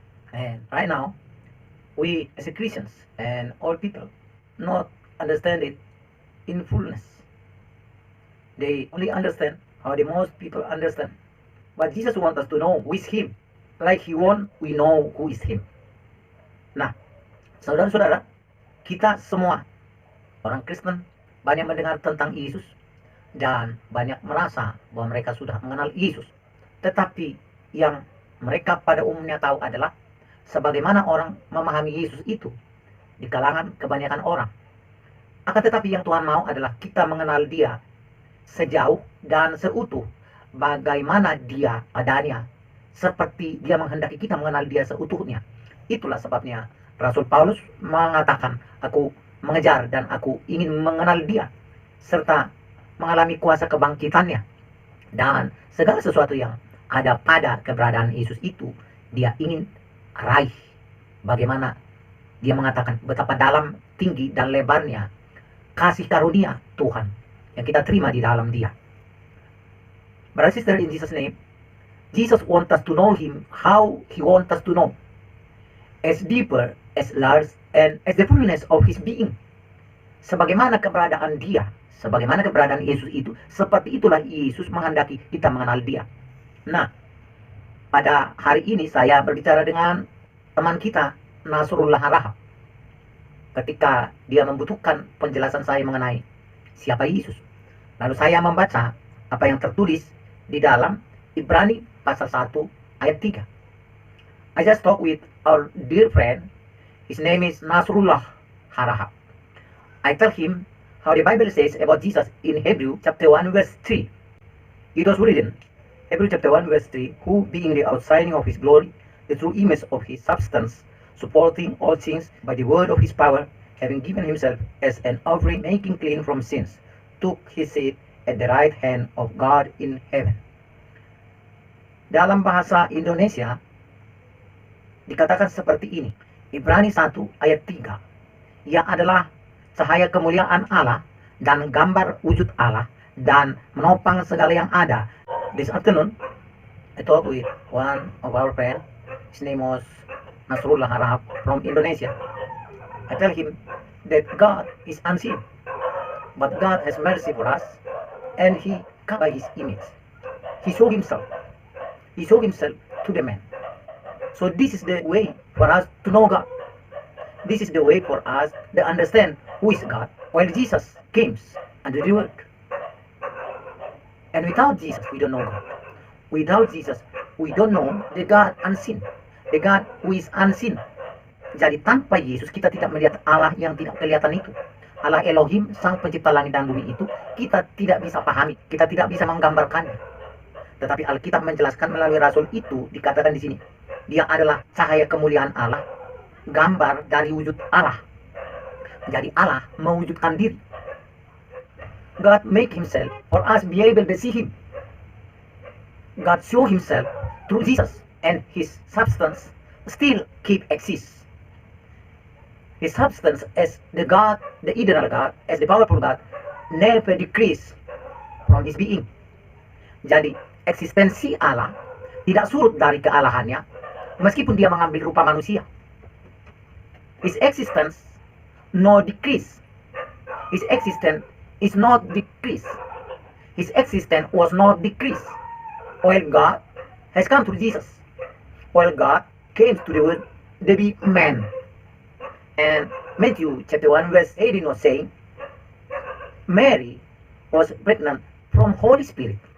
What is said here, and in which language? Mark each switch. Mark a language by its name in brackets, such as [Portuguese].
[English] And right now, we as a Christians and all people not understand it in fullness. They only understand how the most people understand. But Jesus wants us to know who is Him. Like He want, we know who is Him. [Indonesian] Nah, saudara-saudara, kita semua orang Kristen banyak mendengar tentang Yesus dan banyak merasa bahwa mereka sudah mengenal Yesus. Tetapi yang mereka pada umumnya tahu adalah sebagaimana orang memahami Yesus itu di kalangan kebanyakan orang. Akan tetapi yang Tuhan mau adalah kita mengenal Dia sejauh dan seutuh bagaimana Dia adanya, seperti Dia menghendaki kita mengenal Dia seutuhnya. Itulah sebabnya Rasul Paulus mengatakan, aku mengejar dan aku ingin mengenal Dia serta mengalami kuasa kebangkitannya dan segala sesuatu yang ada pada keberadaan Yesus itu Dia ingin raih. Bagaimana Dia mengatakan betapa dalam, tinggi dan lebarnya kasih karunia Tuhan yang kita terima di dalam Dia. [English] Brother sister, in Jesus name, Jesus wants us to know Him how He wants us to know, as deeper, as large, and as the fullness of His being. [Indonesian] Sebagaimana keberadaan Dia, sebagaimana keberadaan Yesus itu, seperti itulah Yesus menghendaki kita mengenal Dia. Nah, pada hari ini saya berbicara dengan teman kita, Nasrullah Harahap, ketika dia membutuhkan penjelasan saya mengenai siapa Yesus. Lalu saya membaca apa yang tertulis di dalam Ibrani pasal 1 ayat 3. [English] I just talked with our dear friend, his name is Nasrullah Harahap. I tell him how the Bible says about Jesus in Hebrew chapter 1 verse 3. It was written, Hebrew chapter 1 verse 3, who being the outshining of His glory, the true image of His substance, supporting all things by the word of His power, having given Himself as an offering, making clean from sins, took His seat at the right hand of God in heaven. [Indonesian] Dalam bahasa Indonesia dikatakan seperti ini, Ibrani 1 ayat 3, yang adalah cahaya kemuliaan Allah dan gambar wujud Allah dan menopang segala yang ada. [English] This afternoon, I talked with one of our friends. His name was Nasrullah Harahap from Indonesia. I tell him that God is unseen, but God has mercy for us, and He comes by His image. He showed Himself. He showed Himself to the man. So this is the way for us to know God. This is the way for us to understand who is God, while Jesus came under the world. And without Jesus, we don't know God. Without Jesus, we don't know the God unseen, the God who is unseen. [Indonesian] Jadi tanpa Yesus kita tidak melihat Allah yang tidak kelihatan itu. Allah Elohim, Sang Pencipta langit dan bumi itu, kita tidak bisa pahami, kita tidak bisa menggambarkannya. Tetapi Alkitab menjelaskan melalui Rasul itu, dikatakan di sini, Dia adalah cahaya kemuliaan Allah, gambar dari wujud Allah. Jadi Allah mewujudkan diri. [English] God make Himself for us be able to see Him. God show Himself through Jesus, and His substance still keep exist. His substance as the God, the eternal God, as the powerful God, never decrease from His being. [Indonesian] Jadi eksistensi Allah tidak surut dari kealahannya, meskipun Dia mengambil rupa manusia. [English] His existence no decrease. His existence is not decrease. His existence was not decrease. While God has come through Jesus. While God came to the world, to be man. And Matthew chapter 1 verse 18 was saying, Mary was pregnant from Holy Spirit.